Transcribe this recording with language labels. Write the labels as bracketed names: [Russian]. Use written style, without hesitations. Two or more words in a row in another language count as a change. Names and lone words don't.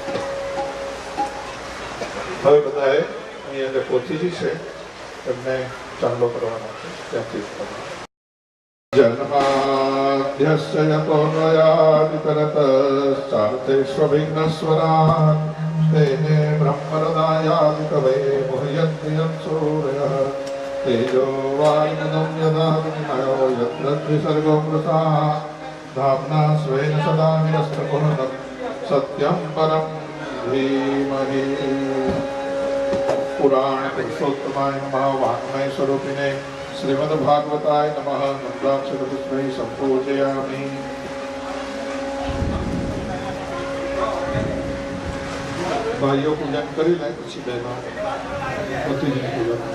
[Gujarati] હવે બધાએ અહીંયા જે પોથીજી છે એમને ચાંદલો કરવાનો છે ત્યાંથી જન્માદ્યસ્ય [Sanskrit] યતોન્વયાદિતરતશ્ચાર્થેષ્વભિઘ્નસ્વરાन् तेने ब्रह्मरदायादि कवे मुह्यन्ति यं सूरयः तेजो वायुमदं यदा विनिमयो यत्र त्रिसर्गो मृषा धाम्ना स्वेन सदा निरस्तकुहनं सत्यं परं धीमहि पुराण पुरुषोत्तमाय नमः वाङ्मय स्वरूपिणे श्रीमद्भागवताय नमः नन्दाक्षरपुष्पैः सम्पूजयामि [Gujarati] ભાઇયોં પૂજન કરી લે પછી બહેનો પતિજીની પૂજન